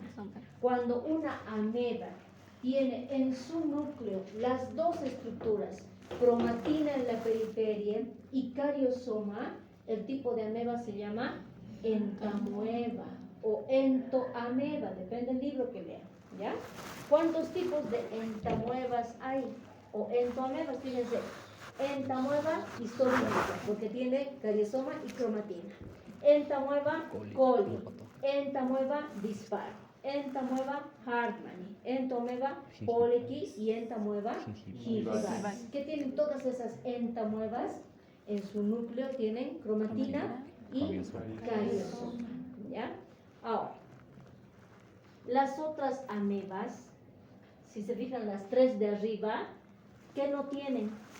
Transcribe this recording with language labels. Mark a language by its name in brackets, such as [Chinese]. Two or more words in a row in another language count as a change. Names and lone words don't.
[Spanish] Cuando una ameba tiene en su núcleo las dos estructuras, cromatina en la periferia y cariosoma, el tipo de ameba se llama entamoeba o entoameba, depende del libro que lean, ¿ya? ¿Cuántos tipos de entamoebas hay? O entoamebas, fíjense, entamoeba histórica, porque tiene cariosoma y cromatina. Entamoeba coli, entamoeba disparo, entamoeba hartmanni, entamoeba poleki y entamoeba gingivalis. ¿Qué tienen todas esas entamoebas? En su núcleo tienen cromatina y cariosoma, ¿ya? Ahora, las otras amebas, si se fijan las tres de arriba, ¿qué no tienen?